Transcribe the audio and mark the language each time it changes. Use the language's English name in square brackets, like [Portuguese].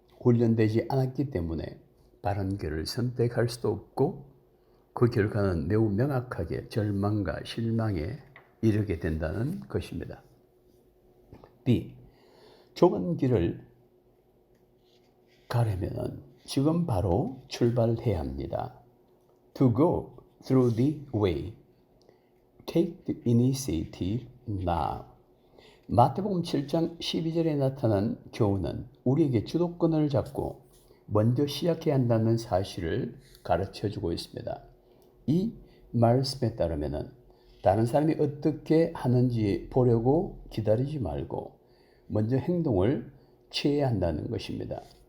[Korean] 훈련되지 않았기 때문에 바른 길을 선택할 수도 없고 그 결과는 매우 명확하게 절망과 실망에 이르게 된다는 것입니다. B. 좁은 길을 가려면 지금 바로 출발해야 합니다. [English] To go through the way, take the initiative now. [Korean] 마태복음 7장 12절에 나타난 교훈은 우리에게 주도권을 잡고 먼저 시작해야 한다는 사실을 가르쳐주고 있습니다. 이 말씀에 따르면 다른 사람이 어떻게 하는지 보려고 기다리지 말고 먼저 행동을 취해야 한다는 것입니다.